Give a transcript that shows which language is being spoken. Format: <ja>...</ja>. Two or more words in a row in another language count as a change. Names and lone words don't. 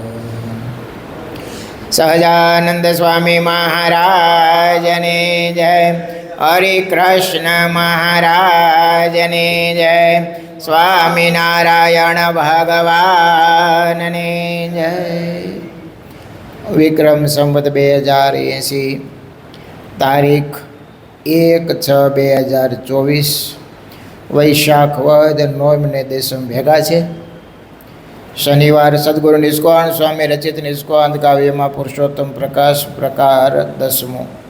<gu>સહજાનંદ સ્વામી મહારાજને જય. હરિકૃષ્ણ મહારાજને જય. સ્વામીનારાયણ ભગવાનને જય. વિક્રમ સંવત 2080 તારીખ 1/6/2024 વૈશાખ વદ નોમ ને દેશમ ભેગા છે. શનિવાર સદગુરુ નિષ્કાળ સ્વામી રચિત નિષ્કાંત કાવ્યમાં પુરુષોત્તમ પ્રકાશ પ્રકાર 10મો.</gu>